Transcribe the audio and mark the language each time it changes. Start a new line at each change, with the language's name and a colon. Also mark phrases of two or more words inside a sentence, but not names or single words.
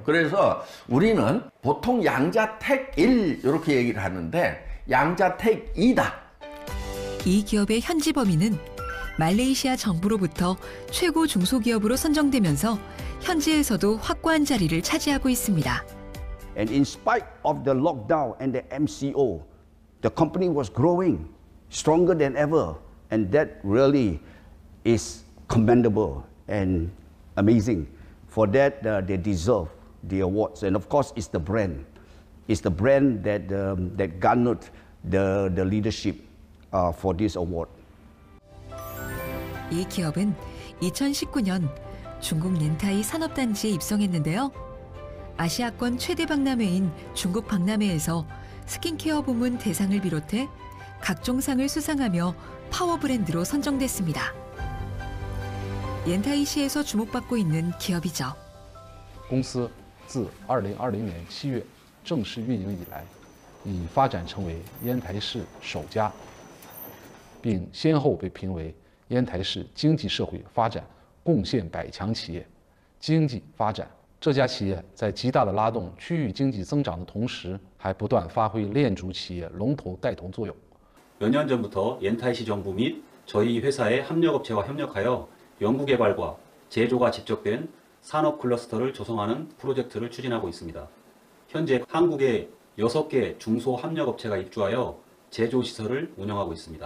Korean: 그래서 우리는 보통 양자택 1 이렇게 얘기를 하는데 양자택 2다. 이 기업의 현지 범위는 말레이시아 정부로부터 최고 중소기업으로 선정되면서 현지에서도 확고한 자리를 차지하고 있습니다.
English: And in spite of the lockdown and the MCO, the company was growing stronger than ever. And that really is commendable and amazing. For that, they deserve the awards. And of course, it's the brand. It's the brand that, that garnered the leadership for this award.
Korean: 이 기업은 2019년 중국 렌타이 산업단지에 입성했는데요. 아시아권 최대 박람회인 중국 박람회에서 스킨케어 부문 대상을 비롯해 각종 상을 수상하며 파워 브랜드로 선정됐습니다. 옌타이시에서 주목받고 있는 기업이죠.
Chinese: 公司自2020年7月正式运营以来，已发展成为烟台市首家，并先后被评为烟台市经济社会发展贡献100强企业。经济发展，这家企业在极大的拉动区域经济增长的同时，还不断发挥链主企业龙头带头作用。
Korean: 몇 년 전부터 옌타이시 정부 및 저희 회사의 협력업체와 협력하여 연구개발과 제조가 집적된 산업 클러스터를 조성하는 프로젝트를 추진하고 있습니다. 현재 한국에 6개 중소합력업체가 입주하여 제조시설을 운영하고 있습니다.